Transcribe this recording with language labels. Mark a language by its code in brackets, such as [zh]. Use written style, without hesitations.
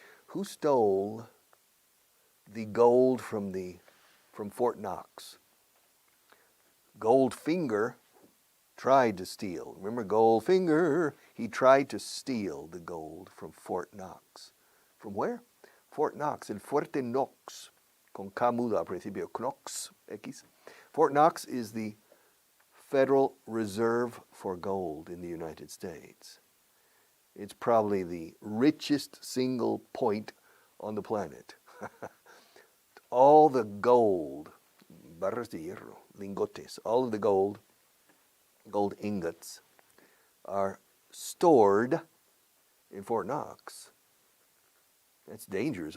[en] Who stole the gold from Fort Knox? Goldfinger tried to steal. Remember Goldfinger? He tried to steal the gold from Fort Knox. From where? [es] Fort Knox, el Fuerte Knox, con K mudo al principio, Knox, X. [en] Fort Knox is the Federal Reserve for gold in the United States. It's probably the richest single point on the planet. All the gold, [es] barras de hierro, lingotes, [en] all of the gold ingots are stored in Fort Knox. That's dangerous.